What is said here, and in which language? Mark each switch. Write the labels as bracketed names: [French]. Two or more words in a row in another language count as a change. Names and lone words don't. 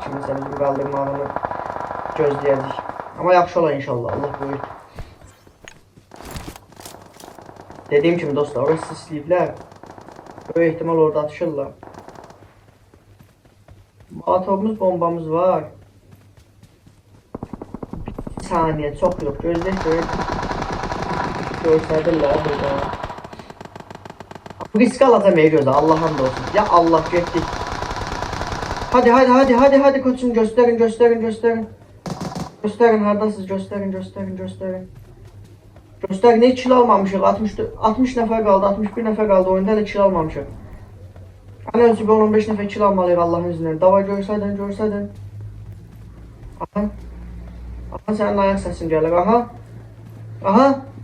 [Azerbaijani] Kiminsə bizim qaldırmağını gözləyəcək. Amma yaxşı olar inşallah. Allah böyük. Dediyim kimi dostlar, orası sisliyiblər. Böyük ehtimal orada atışırlar. Molotovumuz, bombamız var. [Turkish] Bir saniye, çok yok. Gözləyək. [Azerbaijani] Göstərdirlər burada. Risk alacağım gözə, Allah'ın da olsun. Ya Allah, getdik. [Turkish] Hadi koçum, gösterin. [Azerbaijani] Gösterin, hardasınız, gösterin. Gösterin, ne kill almamışıq, 60 nəfər qaldı, 61 nəfər qaldı, oyunda da kill almamışıq. Ən öncə bir 15 nəfər kill almalıyıq [Turkish] Allah'ın izniyle. [Azerbaijani] Davay görsədin. Aha, sənin ayak səsin gəlir, aha.